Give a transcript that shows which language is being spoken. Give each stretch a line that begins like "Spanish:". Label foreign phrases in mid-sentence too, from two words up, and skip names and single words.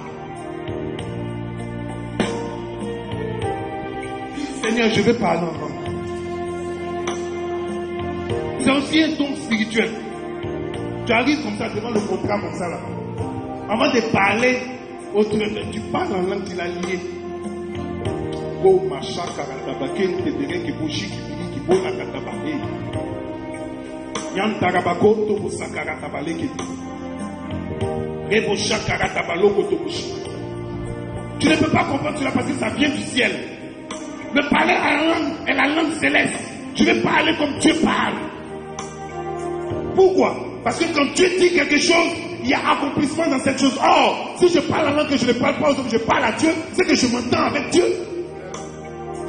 French: Seigneur, je veux parler en langue. C'est aussi un don spirituel. Tu arrives comme ça devant le contrat comme ça là. Avant de parler autrement, tu parles en langue qu'il a liée. Bo macha karatabake ntedere ki boshi ki bili ki bo la katabale. Yan tarabako to bo sakaratabale ki. Rebo shakaratabalo ko to boshi. Tu ne peux pas comprendre cela parce que ça vient du ciel. Le parler à la langue est la langue céleste. Je vais parler comme Dieu parle. Pourquoi? Parce que quand Dieu dit quelque chose, il y a accomplissement dans cette chose. Or, si je parle en langue que je ne parle pas aux hommes, je parle à Dieu, c'est que je m'entends avec Dieu.